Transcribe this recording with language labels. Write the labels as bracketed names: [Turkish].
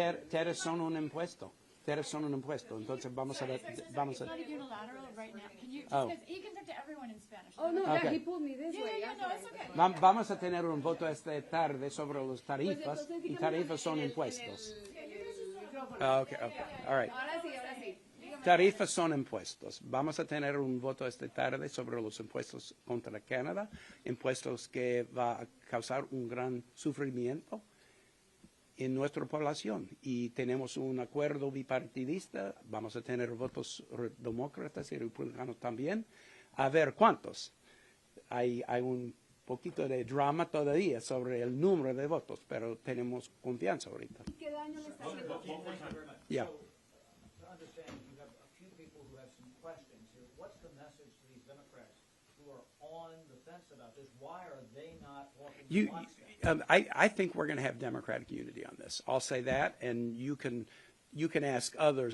[Spanish] Tariffs son un impuesto. Tariffs son un impuesto. Entonces vamos a ver. [English] It's not unilateral right now. Can you, Oh. because he can talk to everyone in Spanish. Oh, no, Okay. he pulled me this way. Yeah, no, it's okay. [Spanish] Vamos a tener un voto esta tarde sobre los tarifas, y tarifas son impuestos. [English] Okay. All right. [Spanish] Ahora sí. Tarifas son impuestos. Vamos a tener un voto esta tarde sobre los impuestos contra Canadá, impuestos que va a causar un gran sufrimiento en nuestra población. Y tenemos un acuerdo bipartidista, vamos a tener votos demócratas y republicanos también. A ver cuántos. Hay un poquito de drama todavía sobre el número de votos, pero tenemos confianza ahorita. ¿Qué daño le está haciendo? [English] Yeah. To understand, you have a few people who have some questions here. What's the message to these Democrats who are on the fence about this? Why are they not walking in lockstep? I think we're going to have Democratic unity on this. I'll say that, and you can ask others.